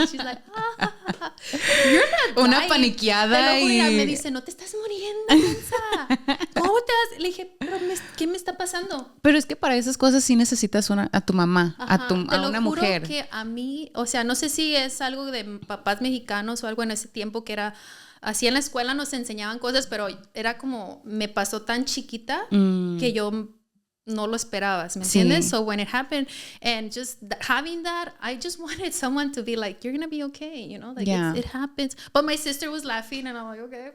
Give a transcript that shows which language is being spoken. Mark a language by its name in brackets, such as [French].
[English] She's like, you're not dying. [Spanish] Una paniqueada. Te lo juro, me dice, no te estás muriendo, Elsa. ¿Cómo te vas? Le dije, pero ¿qué me está pasando? Pero es que para esas cosas sí necesitas a tu mamá, Ajá, a una mujer. Te lo juro que a mí, o sea, no sé si es algo de papás mexicanos o algo en ese tiempo que era así. En la escuela nos enseñaban cosas, pero era como, me pasó tan chiquita que yo no lo esperabas, ¿me entiendes? Sí. [English] So when it happened, and just having that, I just wanted someone to be like, you're gonna be okay, you know, like it happens. But my sister was laughing, and I'm like, okay.